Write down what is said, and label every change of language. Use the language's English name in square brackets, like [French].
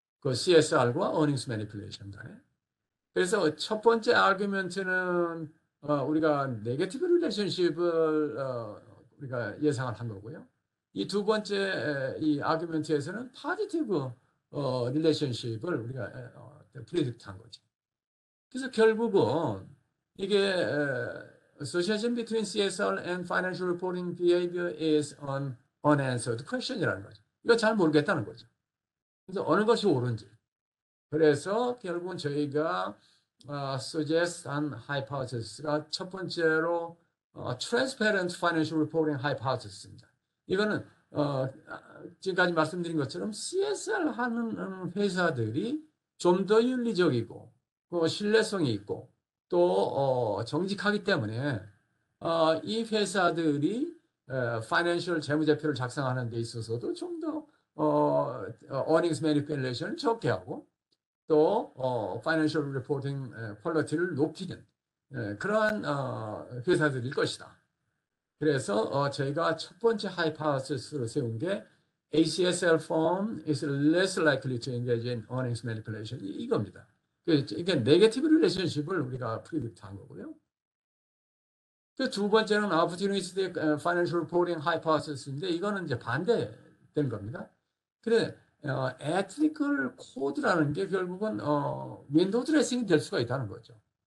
[Korean] 그 CSR과 어닝스 매니플레이션 간에. 그래서 첫 번째 아규멘트는 우리가 네게티브 릴레이션십을 우리가 예상을 한 거고요. 이 두 번째 이 아규멘트에서는 파지티브 릴레이션십을 우리가 프리딕트 한 거죠. 그래서 결국은 이게 [English] association between CSR and financial reporting behavior is an unanswered question이라는 거죠. [Korean] 이거 잘 모르겠다는 거죠. 그래서 어느 것이 옳은지. 그래서 결국은 저희가 suggest 한 hypothesis가 첫 번째로 transparent financial reporting hypothesis입니다. 이거는 지금까지 말씀드린 것처럼 CSR 하는 회사들이 좀 더 윤리적이고 신뢰성이 있고 또 정직하기 때문에 이 회사들이 파이낸셜 재무제표를 작성하는 데 있어서도 좀 더 earnings manipulation을 적게 하고 또 파이낸셜 리포팅 퀄리티를 높이는 그러한 회사들일 것이다. 그래서 저희가 첫 번째 하이포테시스를 세운 게 [English] ACSL firm is less likely to engage in earnings manipulation [Korean] 이겁니다. 이게 네거티브 릴레이션십을 우리가 프리딕트한 거고요. 두 번째는 opportunistic financial reporting hypothesis인데 이거는 이제 반대된 겁니다. 그래, ethical code라는 게 결국은 윈도우 드레싱이 될 수가 있다는 거죠.